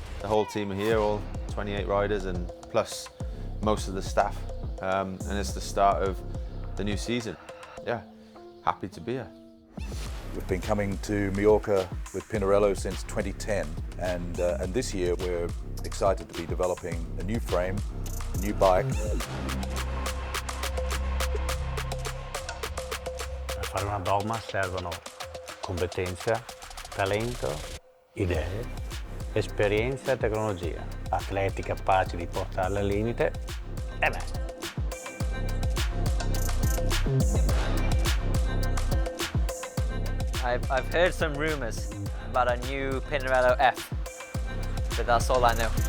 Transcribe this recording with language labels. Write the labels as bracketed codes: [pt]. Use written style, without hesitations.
[en] The whole team are here, all 28 riders and plus most of the staff. And it's the start of the new season. Yeah, happy to be here. We've been coming to Mallorca with Pinarello since 2010 and this year we're excited to be developing a new frame, a new bike. [it] Per fare una Dogma servono competenza, talento, idee, esperienza e tecnologia, atleti capaci di portarle al limite e me. [en] I've heard some rumours about a new Pinarello F, but that's all I know.